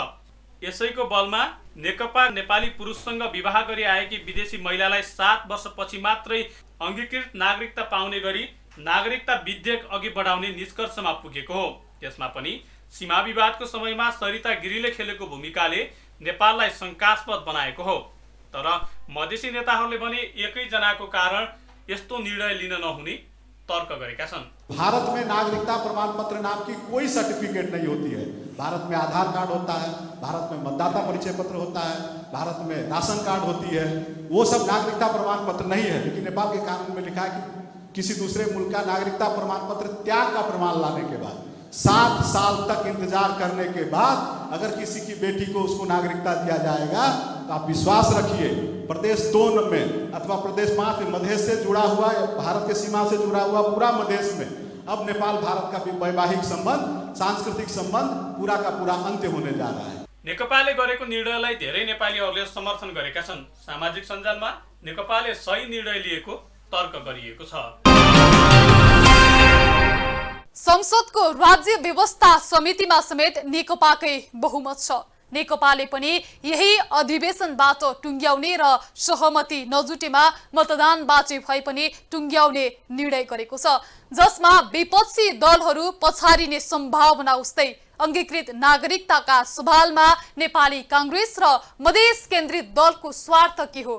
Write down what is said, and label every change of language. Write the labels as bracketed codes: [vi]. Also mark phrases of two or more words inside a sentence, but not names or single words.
[ne] यसैको बलमा नेकपा नेपाली पुरुषसँग विवाह गरी आएकी विदेशी महिलालाई 7 वर्षपछि मात्रै अङ्गीकृत नागरिकता पाउने गरी नागरिकता विधेयक अघि बढाउने निष्कर्षमा पुगेको हो। त्यसमा पनि सीमा विवादको समयमा सरिता गिरीले खेलेको भूमिकाले नेपाललाई शङ्कास्पद बनाएको हो। तर मधेसी नेताहरूले भने एकैजनाको कारण यस्तो निर्णय लिन नहुने तर्क गरेका छन्। [hi] भारत में नागरिकता प्रमाण पत्र नाम की कोई सर्टिफिकेट नहीं होती है। भारत में आधार कार्ड होता है, भारत में मतदाता परिचय पत्र होता है, भारत में राशन कार्ड होती है, वो सब नागरिकता प्रमाण पत्र नहीं है। लेकिन नेपाल के कानून में लिखा है कि किसी दूसरे मुल्क का नागरिकता प्रमाण पत्र त्याग का प्रमाण लाने के बाद 7 साल तक इंतजार करने के बाद अगर किसी की बेटी को उसको नागरिकता दिया जाएगा तो आप विश्वास रखिए प्रदेश 2 में अथवा प्रदेश 5 में मधेश से जुड़ा हुआ, भारत के सीमा से जुड़ा हुआ पूरा मधेश में अब नेपाल भारत का वैवाहिक संबंध, सांस्कृतिक संबंध पूरा का पूरा अंत्य होने जा रहा है। [ne] नेकपाले गरेको निर्णयलाई धेरै नेपालीहरूले समर्थन गरेका छन्। सामाजिक सञ्जालमा नेकपाले सही निर्णय लिएको तर्क गरिएको छ। संसदको राज्य व्यवस्था समितिमा समेत नेकपाकै बहुमत छ। नेकपाले पनि यही अधिवेशनबाट टुङ्ग्याउने र सहमति नजुटेमा मतदान बाँचे भए पनि टुङ्ग्याउने निर्णय गरेको छ, जसमा विपक्षी दलहरू पछारिने सम्भावना उस्तै अङ्गीकृत नागरिकताका सवालमा नेपाली कांग्रेस र मधेस केन्द्रित दलको स्वार्थ के हो?